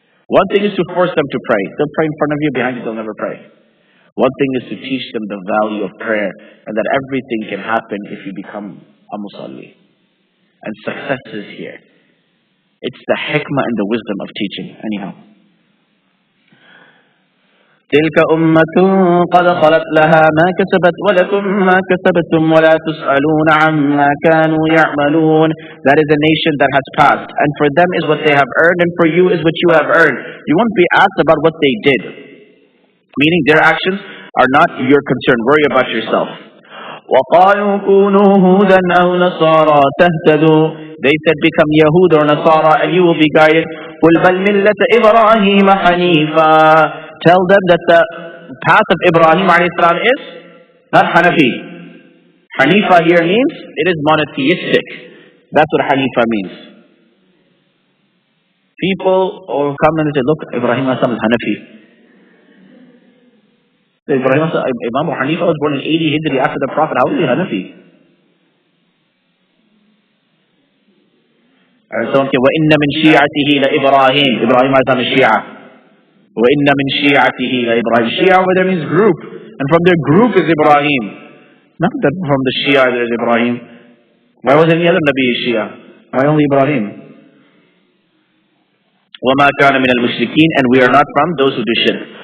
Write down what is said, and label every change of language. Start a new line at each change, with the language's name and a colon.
English: One thing is to force them to pray. They'll pray in front of you, behind you they'll never pray. One thing is to teach them the value of prayer and that everything can happen if you become a musalli. And success is here. It's the hikmah and the wisdom of teaching. Anyhow.
Arabic: تلك أمة قد خلت لها ما كسبت ولكم ما كسبتم ولا تسألون عما كانوا يعملون.
English: That is a nation that has passed, and for them is what they have earned, and for you is what you have earned. You won't be asked about what they did, meaning their actions are not your concern. Worry about yourself.
Arabic: وقالوا كونوا هودا أو نصارى تهتدوا.
English: They said become Yahud or Nasara and you will be guided.
Arabic: قل بل ملة إبراهيم حنيفا.
English: Tell them that the path of Ibrahim ﷺ is not Hanafi. Hanifa here means it is monotheistic. That's what Hanifa means. People will come and say, look, Ibrahim ﷺ is Hanafi. Imam Hanifa was born in 80 Hijri after the Prophet. How is he Hanafi? And someone said,
Arabic: وَإِنَّ مِنْ شِيعَتِهِ لَإِبْرَاهِيم.
English: Ibrahim ﷺ is Shia.
Arabic: وَإِنَّ مِنْ شِيعَتِهِ لَإِبْرَاهِيم.
English: Shia over there means group. And from their group is Ibrahim. Not that from the Shia there is Ibrahim. Why was any other Nabi Shia? Why only Ibrahim?
Arabic: وَمَا كَانَ مِنَ الْمُشْرِكِينَ.
English: And we are not from those who do shirk.